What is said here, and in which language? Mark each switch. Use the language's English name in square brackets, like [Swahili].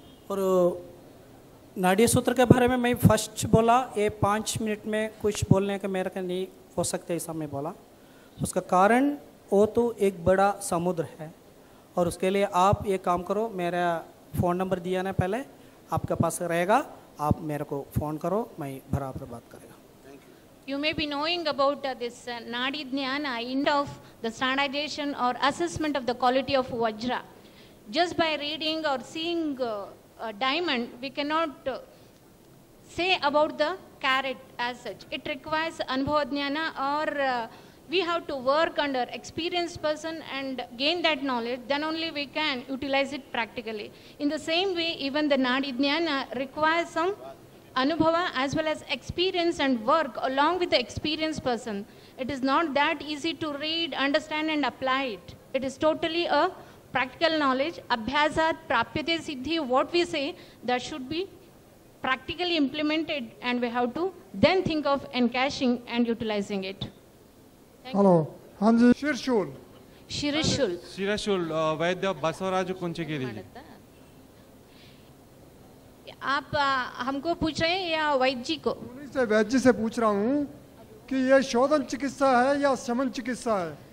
[Hindi] और नाड़ी सूत्र के बारे में मैं फर्स्ट बोला, ये 5 मिनट में कुछ बोलने का मेरे को नहीं हो सकता ऐसा मैं बोला. उसका कारण वो तो एक बड़ा समुद्र है, और उसके लिए आप ये काम करो, मेरा फ़ोन नंबर दिया ना पहले, आपके पास रहेगा, आप मेरे को फ़ोन करो, मैं बराबर बात करेगा. [English] You may be knowing about this Nadi Dhyana, end of the standardization or assessment of the quality of Vajra. Just by reading or seeing a diamond, we cannot say about the carat as such. It requires Anubhava Dhyana, or we have to work under experienced person and gain that knowledge, then only we can utilize it practically. In the same way, even the Nadi Dhyana requires some Anubhava as well as experience and work along with the experienced person. It is not that easy to read, understand and apply it. It is totally a practical knowledge. [Sanskrit] Abhyasat prapyate siddhi, [English] what we say, that should be practically implemented, and we have to then think of encashing and utilizing it. Hello. Hanji. Shirshul. Shirishul. [Hindi] Shirishul, वैद्य बसवराज कुंचगिरी जी. आप हमको पूछ रहे हैं या वैद्य जी को? वैद्य से पूछ रहा हूँ कि ये शोधन चिकित्सा है या शमन चिकित्सा है.